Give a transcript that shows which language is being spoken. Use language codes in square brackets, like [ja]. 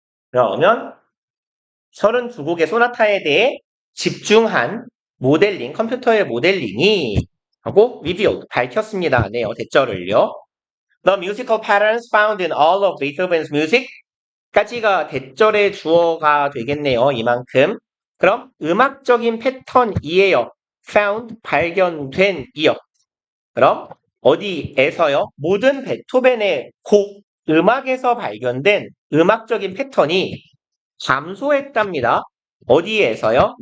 [ko] 그러면 32곡의 소나타에 대해 집중한 모델링, 컴퓨터의 모델링이 하고 revealed, 밝혔습니다. 네요, 대절을요. [en] The musical patterns found in all of Beethoven's music [ko] 까지가 대절의 주어가 되겠네요. 이만큼. 그럼 음악적인 패턴이에요. found, 발견된 이요. 그럼 어디에서요? 모든 베토벤의 곡, 음악에서 발견된 음악적인 패턴이 감소했답니다. 어디에서요?